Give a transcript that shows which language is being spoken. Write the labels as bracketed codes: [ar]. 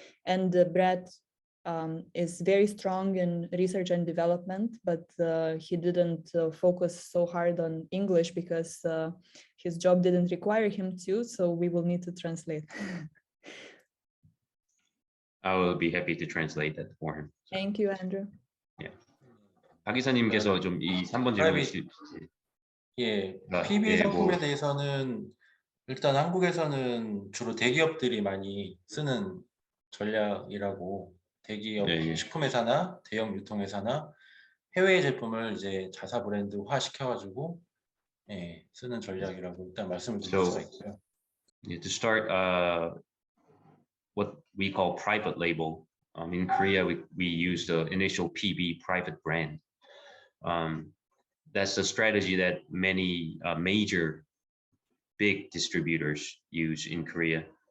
[en] And Brad is very strong in research and development, but he didn't focus so hard on English because his job didn't require him to, so we will need to translate. I will be happy to translate that for him. Thank you, Andrew. Yeah. [ko] 박 이사님께서 좀 이 3번 질문 예, 아, PB 예, 상품에 뭐. 대해서는 일단 한국에서는 주로 대기업들이 많이 쓰는 전략이라고, 대기업 예, 예. 식품회사나 대형 유통회사나 해외 제품을 이제 자사 브랜드화 시켜가지고 쓰는 전략이라고 일단 말씀을 드릴 수가 있고요. [en] Yeah, to start, what we call private label. In Korea, we use the initial PB, private brand. That's a strategy that many major big distributors use in Korea.